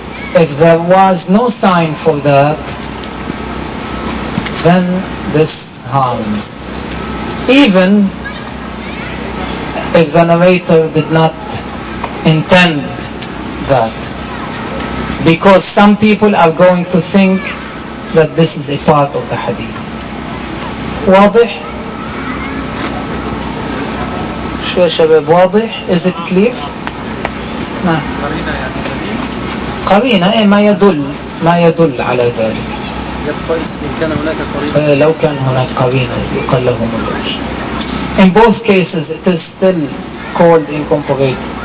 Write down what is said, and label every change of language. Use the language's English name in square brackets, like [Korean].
[English] if there was no sign for that, then this harm. Even if the narrator did not intend that. Because some people are going to think that this is a part of the hadith. [Arabic] واضح؟ شو يا شباب واضح؟ [English] Is it clear؟ [Arabic] نعم. قرينة يعني قرينة ما يدل ما يدل على ذلك. يبقى إن كان هناك قرينة. لو كان هناك قرينة يقال لهم الوجه. [English] In both cases it is still called incorporated.